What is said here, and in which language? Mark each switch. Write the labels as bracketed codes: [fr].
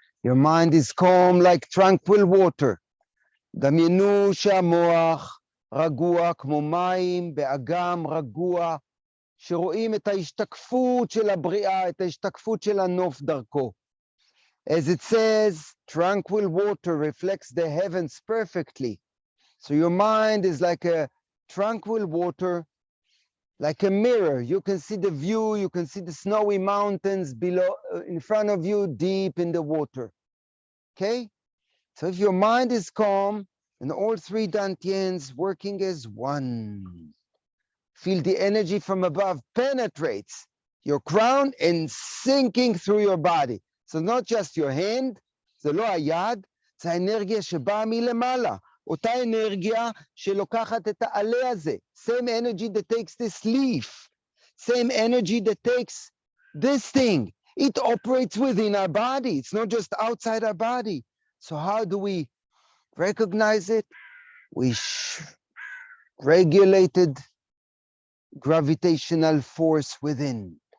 [en] Your mind is calm like tranquil water. [he] דמיינו שהמוח רגוע כמו מים באגם רגוע, שרואים את ההשתקפות של הבריאה, את ההשתקפות של הנוף דרכו. [en] As it says, tranquil water reflects the heavens perfectly. So your mind is like a tranquil water, like a mirror. You can see the view, you can see the snowy mountains below, in front of you, deep in the water. Okay? So if your mind is calm, and all three Dantiens working as one, feel the energy from above penetrates your crown and sinking through your body. So not just your hand, [he] זה לא היד, זה האנרגיה שבאה מלמעלה. אותה אנרגיה שלוקחת את העלה הזה. [en] Same energy that takes this leaf. Same energy that takes this thing. It operates within our body. It's not just outside our body. So how do we recognize it? We regulated gravitational force within.